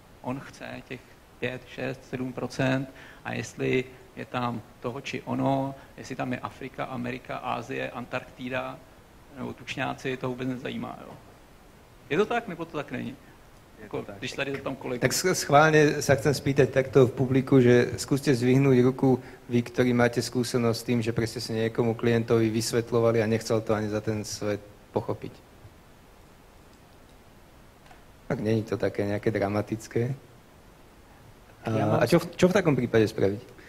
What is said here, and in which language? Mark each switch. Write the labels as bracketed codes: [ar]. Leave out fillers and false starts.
[cs] On chce těch 5, 6, 7% a jestli je tam toho či ono, jestli tam je Afrika, Amerika, Asie, Antarktida nebo tučňáci, to vůbec nezajímá. Jo. Je to tak, nebo to tak není? Jako, tak. Když tady tam kolega... [sk] Tak schválne sa chcem spýtať takto v publiku, že skúste zvihnúť ruku vy, ktorí máte skúsenosť s tým, že presne ste niekomu klientovi vysvetľovali a nechcel to ani za ten svet pochopiť. Tak není to také nejaké dramatické. A čo v takom prípade spraviť?